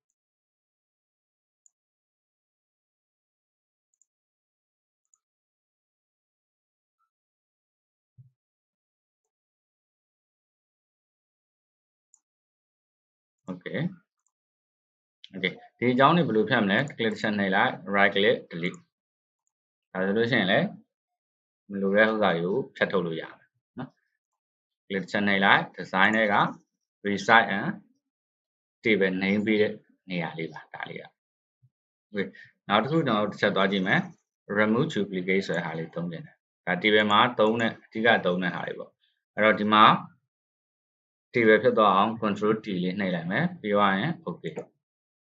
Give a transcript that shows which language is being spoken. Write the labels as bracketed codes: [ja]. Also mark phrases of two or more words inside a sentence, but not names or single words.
[my] okay ဒီအကြောင်းတွေဘယ်လိုဖြတ်မလဲ click ချက်နှိပ်လိုက် [en] right click delete [my] ဒါဆိုလို့ရှိရင်လည်းမ လိုတဲ့ဥစ္စာတွေကိုဖြတ်ထုတ်လို့ရတယ်နော် click ချက်နှိပ်လိုက် design တွေက [en] resize and table name [my] ပေးတဲ့နေရာလေးပါဒါလေးက okay နောက်တစ်ခုကျွန်တော်တစ်ချက်သွားကြည့်မယ် [en] remove duplicate [my] ဆိုတဲ့ဟာလေးသုံးတယ်ဒါ table မှာသုံးတဲ့အဓိကသုံးတဲ့ဟာတွေပေါ့အဲ့တော့ဒီမှာ table ဖြစ်သွားအောင် [en] control T [my] လေးနှိပ်လိုက်မယ်ပြီးတော့ရင် okay